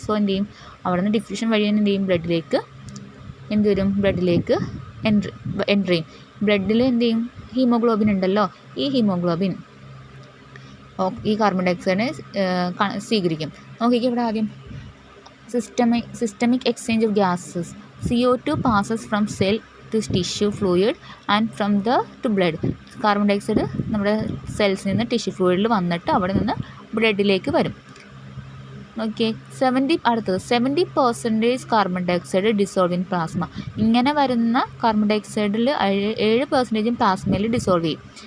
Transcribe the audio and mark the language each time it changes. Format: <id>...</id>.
<ml>So എന്ത് ചെയ്യും? അവിടെ നിന്ന് ഡിഫ്യൂഷൻ വഴി എന്ത് ചെയ്യും? ബ്ലഡിലേക്ക് എന്ത് വരും? ബ്ലഡിലേക്ക് എൻട്രി ചെയ്യും. ബ്ലഡിൽ എന്ത് ചെയ്യും? ഹീമോഗ്ലോബിൻ ഉണ്ടല്ലോ, ഈ ഹീമോഗ്ലോബിൻ ഈ കാർബൺ ഡൈ ഓക്സൈഡിനെ സ്വീകരിക്കും. നോക്കിക്കോ ഇവിടെ ആദ്യം systemic exchange of gases.</ml> <en>CO2 passes from cell to tissue fluid and from the to blood.</en> <ml>Carbon dye oxide നമ്മുടെ സെൽസിൽ നിന്ന് ടിഷ്യൂ ഫ്ലൂയിഡിൽ വന്നിട്ട് അവിടെ നിന്ന് ബ്ലഡിലേക്ക് വരും.</ml> <en>Okay, 70% carbon dye oxide dissolve in plasma.</en> <ml>ഇങ്ങനെ വരുന്ന കാർബൺ ഡൈ ഓക്സൈഡിൽ 7% പ്ലാസ്മയിൽ ഡിസോൾവ് ചെയ്യും.</ml>